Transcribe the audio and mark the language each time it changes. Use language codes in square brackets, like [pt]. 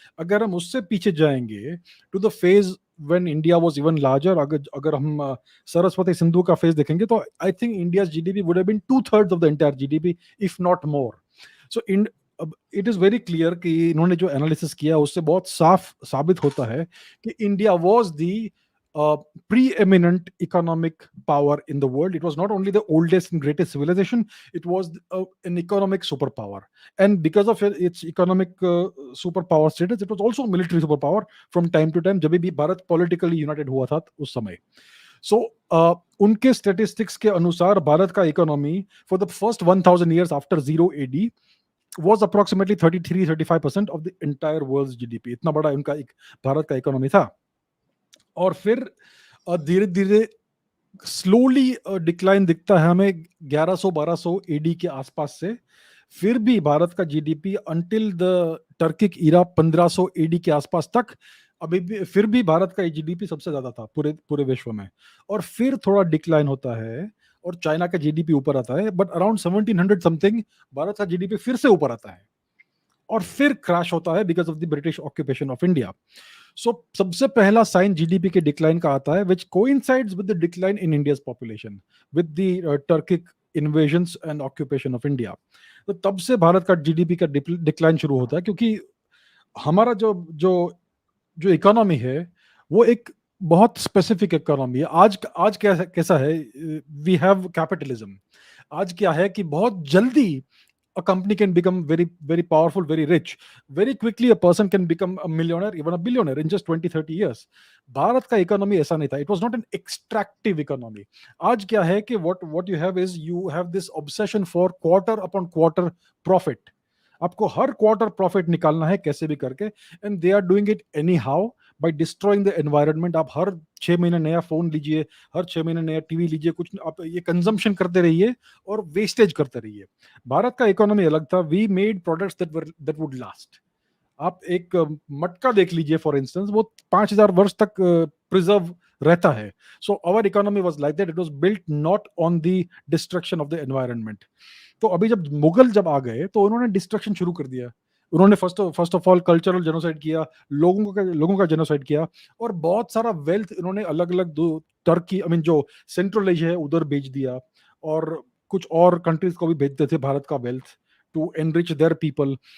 [hi] अगर हम उससे पीछे जाएंगे [en] to the phase when India was even larger, [hi] अगर हम सरस्वती सिंधु का फेज देखेंगे तो [en] I think India's GDP would have been 2/3 of the entire GDP if not more. So it is very clear [hi] कि इन्होंने जो एनालिसिस किया उससे बहुत साफ साबित होता है कि [en] India was the preeminent economic power in the world. It was not only the oldest and greatest civilization, it was an economic superpower. And because of its economic superpower status, it was also a military superpower from time to time, [hi] जब भी Bharat politically united हुआ था उस समय। [en] So [hi] उनके statistics के अनुसार भारत का [en] economy for the first 1000 years after 0 AD was approximately 33-35% of the entire world's GDP. [hi] इतना बड़ा उनका भारत का economy था। और फिर धीरे धीरे स्लोली डिक्लाइन दिखता है हमें 1100-1200 एडी के आसपास से। फिर भी भारत का GDP [en] until the Turkic era [hi] 1500 AD के आसपास तक, अभी भी फिर भी भारत का जीडीपी सबसे ज्यादा था पूरे पूरे विश्व में। और फिर थोड़ा डिक्लाइन होता है और चाइना का जीडीपी ऊपर आता है, [en] but around 1700 something [hi] भारत का जीडीपी फिर से ऊपर आता है, और फिर क्रैश होता है [en] Because of the British occupation of India. So [hi] सबसे पहला साइन जीडीपी के डिक्लाइन का आता है [en] Which coincides with the decline in India's population with the Turkic invasions and occupation of India. [hi] तो तब से भारत का जीडीपी का डिक्लाइन शुरू होता है, क्योंकि हमारा जो जो जो इकोनॉमी है वो एक बहुत स्पेसिफिक इकोनॉमी है। आज कैसा है, [en] We have capitalism. [hi] आज क्या है कि बहुत जल्दी [en] a company can become very very powerful, very rich very quickly. A person can become a millionaire, even a billionaire in just 20-30 years. [hi] Bharat का इकोनॉमी ऐसा नहीं था। [en] it was not an extractive economy. [hi] आज क्या है कि [en] what you have is you have this obsession for quarter upon quarter profit. [hi] आपको हर quarter profit निकालना है कैसे भी करके, [en] And they are doing it anyhow by destroying the environment. [hi] आप हर 6 महीने नया फोन लीजिए, हर 6 महीने नया टीवी लीजिए, कुछ आप ये कंजम्पशन करते रहिए और वेस्टेज करते रहिए। भारत का इकोनॉमी अलग था। [en] We made products that would last. [hi] आप एक मटका देख लीजिए [en] for instance, [hi] वो 5000 वर्ष तक प्रिजर्व रहता है. [en] So our economy was like that. It was built not on the destruction of the environment. [hi] तो अभी जब मुगल जब आ गए तो उन्होंने डिस्ट्रक्शन शुरू कर दिया. उन्होंने first of all cultural genocide किया, लोगों का जेनोसाइड किया, और बहुत सारा वेल्थ इन्होंने अलग अलग टर्की, [en] I mean [hi] जो सेंट्रल एशिया है उधर बेच दिया, और कुछ और कंट्रीज को भी भेजते थे भारत का wealth [en] To enrich their people.